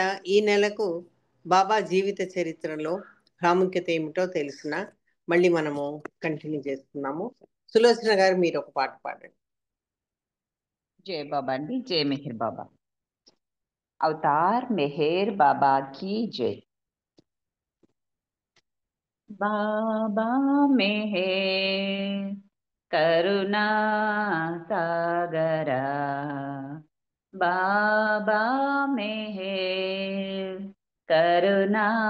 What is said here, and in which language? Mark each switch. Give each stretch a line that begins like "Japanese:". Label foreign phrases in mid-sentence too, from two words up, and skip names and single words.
Telugu: ఈ నెలకు బాబా జీవిత చరిత్రలో ప్రాముఖ్యత ఏమిటో తెలిసిన మళ్ళీ మనము కంటిన్యూ చేస్తున్నాము. సులోచన గారు, మీరు ఒక పాట పాడండి. జై బాబా అండి. జై మెహర్ బాబా. అవతార్ మెహర్ బాబా
Hindi: की जय. बाबा मेहर करुणा सागरा, बाबा मेहर करुणा